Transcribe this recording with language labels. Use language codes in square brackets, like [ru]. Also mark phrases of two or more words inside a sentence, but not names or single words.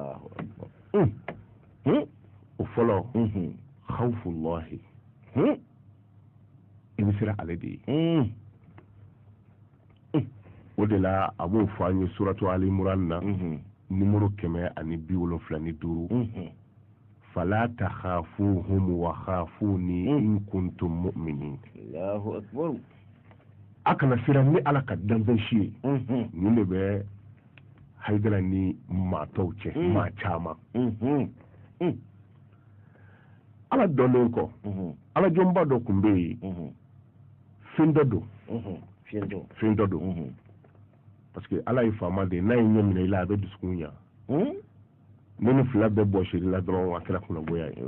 [bm] o fɔlɔ khawfullahi i bɛ siran ale de ye. o de la a b'o fɔ an ye suratu ali imran na numéro 175 [ar] فلا تخافوهم وخافون إن كنتم مؤمنين. الله أكبر. [bm] a kana siran ni ala ka danfɛn si ye nin de bɛ haidara ni maa tɔw cɛ maa caman. ala dɔnnen kɔ ala jɔnba dɔ tun bɛ yen fɛn dɔ don fɛn dɔ don [fr] parce que [bm] ala ye faama de n'a ye ɲɛ minɛ i la a bɛ dusukun ɲa ne ni fila bɛɛ bɔ seri la dɔrɔn a kɛra kunnabɔya ye.